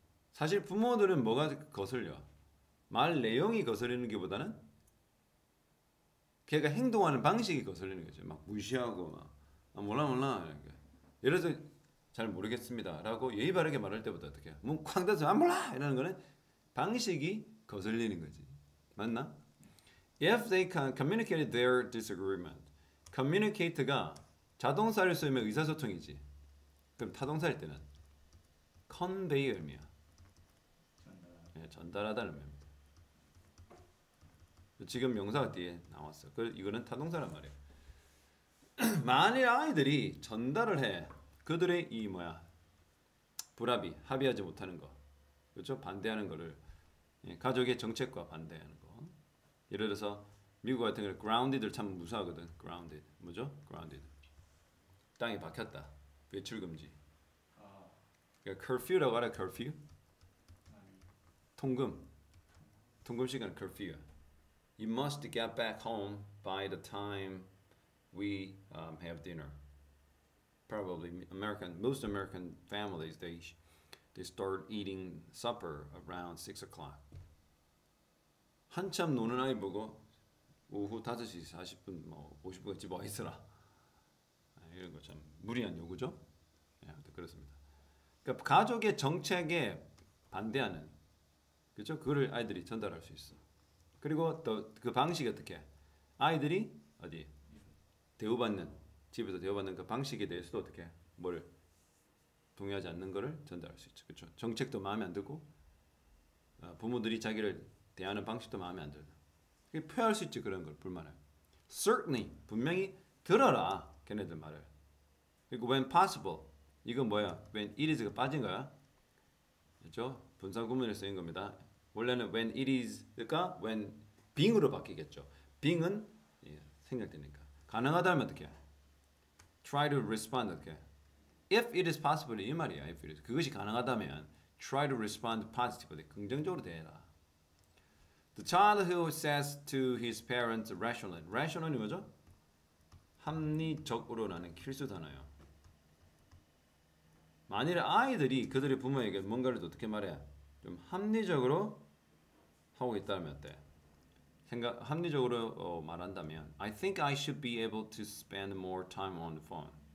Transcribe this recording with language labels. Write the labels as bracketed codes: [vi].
[ko] 사실 부모들은 뭐가 거슬려? 말 내용이 거슬리는 게보다는 걔가 행동하는 방식이 거슬리는 거죠. 막 무시하고 막 몰라 이렇게. 예를 들어서 잘 모르겠습니다 라고 예의 바르게 말할 때보다 어떻게 해? 문 쾅 닫아서 몰라 이러는 거는 방식이 거슬리는 거지. 맞나? [en] If they communicated their disagreement. [ko] communicate가 자동사를 쓰면 의사소통이지. 그럼 타동사일 때는 convey의 의미야. 네, 전달하다는 의미입니다. 지금 명사가 뒤에 나왔어. 이거는 타동사란 말이야. 만일 아이들이 전달을 해. 그들의 이 불합의, 합의하지 못하는 거. 그렇죠? 반대하는 거를 가족의 정책과 반대하는 거. 예를 들어서 미국 같은 경우는 grounded를 참 무서워하거든. grounded. 뭐죠? grounded. 땅에 박혔다. 외출 금지. 그러니까 curfew라고 알아? curfew? 통금 시간 curfew. [en] You must get back home by the time we have dinner. Probably most American families they start eating supper around 6 o'clock. [ko] 한참 노는 아이 보고 오후 5시 40분 50분까지 집에 와 있어라. 이런 거 참 무리한 요구죠. 그렇습니다. 그러니까 가족의 정책에 반대하는 그렇죠? 그거를 아이들이 전달할 수 있어. 그리고 또 그 방식이 어떻게? 아이들이 어디 집에서 대우받는 그 방식에 대해서도 어떻게 뭘 동의하지 않는 거를 전달할 수 있죠. 그렇죠? 정책도 마음에 안 들고 부모들이 자기를 대하는 방식도 마음에 안 들고 표현할 수 있지. 그런 걸 불만을. Certainly 분명히 들어라 걔네들 말을. 그리고 [en] when possible [ko] 이건 뭐야? [en] when it is [ko] 가 빠진 거야. 그렇죠? 분사 구문에 쓰인 겁니다. 원래는 [en] when it is [ko] 가 [en] when being [ko] 으로 바뀌겠죠. being은 생략되니까. 가능하다면 어떻게? [en] Try to respond [ko] 어떻게? [en] If it is possible [ko] 이 말이야. [en] If it is. [ko] 그것이 가능하다면 [en] try to respond positively. [ko] 긍정적으로 대해라. [en] The child who says to his parents rationally. [ko] rational이 뭐죠? 합리적으로라는 필수 단어예요. 만일 아이들이 그들의 부모에게 뭔가를 어떻게 말해? 좀 합리적으로 하고 있다면 어때? 합리적으로 말한다면 [en] I think I should be able to spend more time on the phone.